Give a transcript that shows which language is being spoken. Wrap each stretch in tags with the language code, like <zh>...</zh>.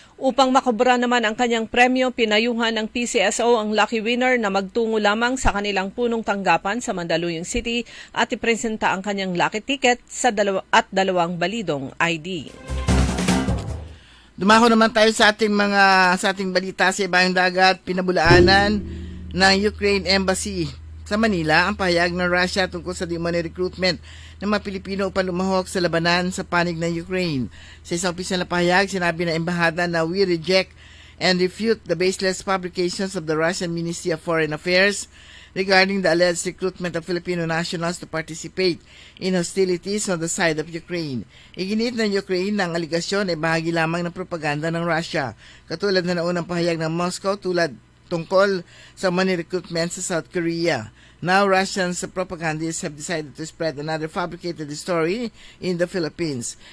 <tl>Upang makubra naman ang kanyang premyo, pinayuhan ng PCSO ang lucky winner na magtungo lamang sa kanilang punong tanggapan sa Mandaluyong City at ipresenta ang kanyang lucky ticket sa 2 balidong ID. Dumako naman tayo sa ating balita sa ibayong dagat. Pinabulaanan ng Ukraine Embassy sa Manila ang pahayag ng Russia tungkol sa di-umano'y recruitment ng mga Pilipino upang lumahok sa labanan sa panig ng Ukraine. Sa isang opisyal na pahayag, sinabi ng embahada na</tl> <en>we reject and refute the baseless publications of the Russian Ministry of Foreign Affairs regarding the alleged recruitment of Filipino nationals to participate in hostilities on the side of Ukraine.</en> <tl>Iginit ng Ukraine na ang aligasyon ay bahagi lamang ng propaganda ng Russia, katulad na naunang pahayag ng Moscow tungkol sa money recruitment sa South Korea.</tl> <en>Now, Russian propagandists have decided to spread another fabricated story in the Philippines.</en>